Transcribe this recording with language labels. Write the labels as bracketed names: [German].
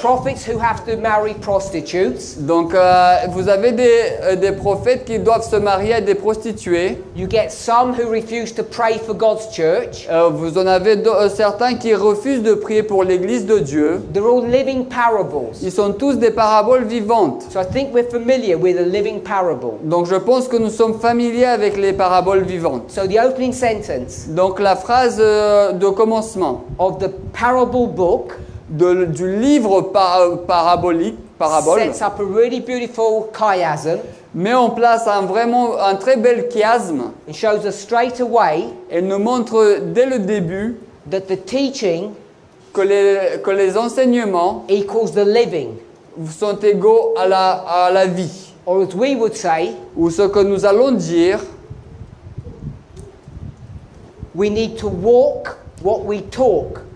[English] prophets who have to marry prostitutes. [French] Donc vous avez des prophètes qui doivent se marier à des prostituées. [English] You get some who refuse to pray for God's church. [French] Vous en avez certains qui refusent de prier pour l'église de Dieu. [English] They're all living parables. [French] Ils sont tous des paraboles vivantes. [English] So I think we're familiar with a living parable. [French] Donc je pense que nous sommes familiers avec les paraboles vivantes. [English] So the opening sentence [French] Donc la phrase de commencement [English] of the parable book [French] du livre parabole, [English] sets up a really beautiful chiasm [French] met en place un très bel chiasme [English] and shows us straight away [French] et nous montre dès le début [English] that the teaching [French] que les enseignements [English] equals the living, [French] sont égaux à la vie. [English] or as we would say, [French] Ou ce que nous allons dire, [English] we need to walk what we talk.